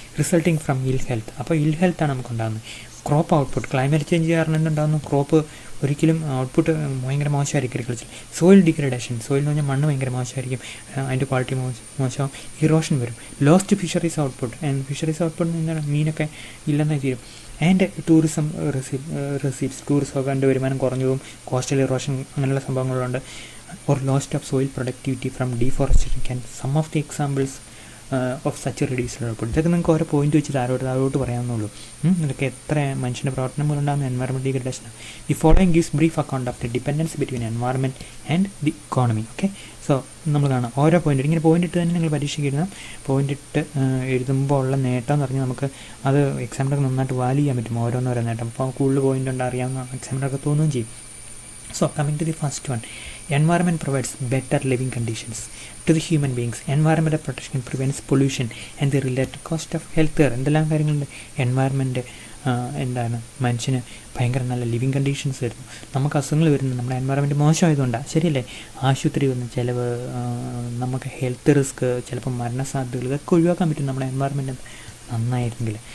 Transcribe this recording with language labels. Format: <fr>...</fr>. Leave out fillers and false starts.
<en>resulting from ill health,</en> <ml>അപ്പോൾ ഇൽ ഹെൽത്താണ് നമുക്കുണ്ടാകുന്നത്. ക്രോപ്പ് ഔട്ട്പുട്ട്, ക്ലൈമറ്റ് ചേഞ്ച് കാരണം എന്തുണ്ടാകുന്നു, ക്രോപ്പ് ഒരിക്കലും ഔട്ട്പുട്ട് ഭയങ്കര മോശമായിരിക്കും. അഗ്രികൾച്ചർ സോയിൽ ഡിഗ്രഡേഷൻ, സോയിൽ എന്ന് പറഞ്ഞാൽ മണ്ണ് ഭയങ്കര മോശമായിരിക്കും, അതിൻ്റെ ക്വാളിറ്റി മോശം, ഇറോഷൻ വരും.</ml> <en>lost fisheries output, and fisheries output</en> <ml>എന്താണ്, മീനൊക്കെ ഇല്ലെന്നായി തീരും.</ml> <en>and tourism receipts,</en> <ml>ടൂറിസമൊക്കെ അതിൻ്റെ വരുമാനം കുറഞ്ഞു പോകും.</ml> <en>coastal erosion</en> <ml>അങ്ങനെയുള്ള സംഭവങ്ങളുണ്ട്.</ml> <en>or loss of soil productivity from deforestation can some of the examples of such reduced output.</en> <ml>ഇതൊക്കെ നിങ്ങൾക്ക് ഓരോ പോയിന്റ് വെച്ച് താഴോട്ട് പറയാവുന്നുള്ളൂ. ഇതൊക്കെ എത്ര മനുഷ്യൻ്റെ പ്രവർത്തനം മൂലം ഉണ്ടാകുന്ന environment ഡീഗ്രഡേഷനാണ്.</ml> <en>The following gives brief account of the dependence between environment and the economy.</en> <ml>Okay, so നമ്മൾ കാണാം ഓരോ പോയിന്റ് ഇങ്ങനെ പോയിന്റ് ഇട്ട് തന്നെ നിങ്ങൾ പരീക്ഷയ്ക്ക് എഴുതാം. പോയിന്റ് ഇട്ട് എഴുതുമ്പോൾ ഉള്ള നേട്ടം എന്ന് പറഞ്ഞാൽ നമുക്ക് അത് എക്സാമിനൊക്കെ നന്നായിട്ട് വാല്യൂ ചെയ്യാൻ പറ്റും, ഓരോന്നോരോ നേട്ടം. അപ്പോൾ കൂടുതൽ പോയിന്റ് ഉണ്ട് അറിയാവുന്ന എക്സാമിനൊക്കെ തോന്നുകയും ചെയ്യും.</ml> <en>So coming to the first one, environment provides better living conditions to the human beings. Environmental protection prevents pollution and the related cost of health care.</en> <ml>എന്തെല്ലാം കാര്യങ്ങളുണ്ട്. എൻവയറമെൻറ്റ് എന്താണ് മനുഷ്യന് ഭയങ്കര നല്ല ലിവിങ് കണ്ടീഷൻസ് വരുന്നു. നമുക്ക് അസുഖങ്ങൾ വരുന്നത് നമ്മുടെ എൻവയറമെൻറ്റ് മോശമായതുകൊണ്ടാണ്, ശരിയല്ലേ? ആശുപത്രി വന്ന് ചിലവ്, നമുക്ക് ഹെൽത്ത് റിസ്ക്, ചിലപ്പോൾ മരണസാധ്യതകൾ, ഇതൊക്കെ ഒഴിവാക്കാൻ പറ്റും നമ്മുടെ എൻവയറമെൻറ്റ് നന്നായിരുന്നെങ്കിൽ.</ml>